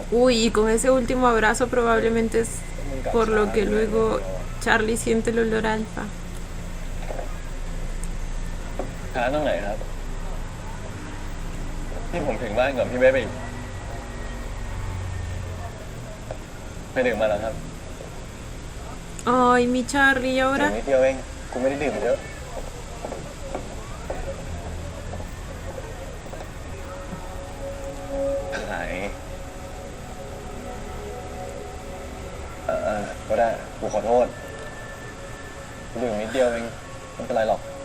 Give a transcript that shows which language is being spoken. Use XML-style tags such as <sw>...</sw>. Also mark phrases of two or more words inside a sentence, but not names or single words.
<es>Uy, y con ese último abrazo probablemente es por lo que luego Charlie siente el olor a alfa.</es> <th>หาตรงไหนครับที่ผมถึงบ้านก่อนพี่เบสไปอีกไปดื่มมาแล้วครับ</th> <es>Ay, mi Charlie, ¿y</es> <th>ดื่ม</th> <es>ahora?</es> <th>นิดเดียวเอง กูไม่ได้ดื่มเยอะหายก็ได้ กูขอโทษกูดื่มนิดเดียวเองไม่เป็นไรหรอก</th>